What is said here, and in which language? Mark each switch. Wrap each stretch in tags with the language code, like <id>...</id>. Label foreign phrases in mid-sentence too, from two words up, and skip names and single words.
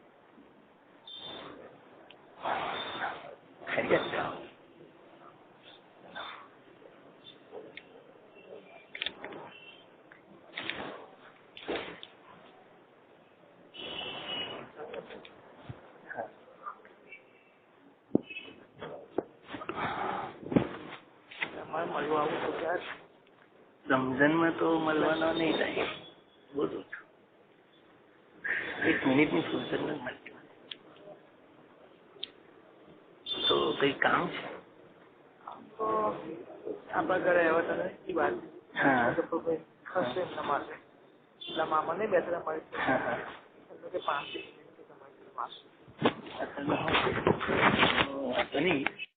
<ur>خیریت سے رمضان میں تو ملوانا نہیں چاہیے. بولو 1 منٹ میں فرصت نہیں ملتی تو کئی کام છે.</ur> <gu>આપણા ઘરે આવ્યા હતા એ વાત. હા એટલે મામા નહીં બેઠા અમારી કે 5 મિનિટ તમારી પાસે</gu>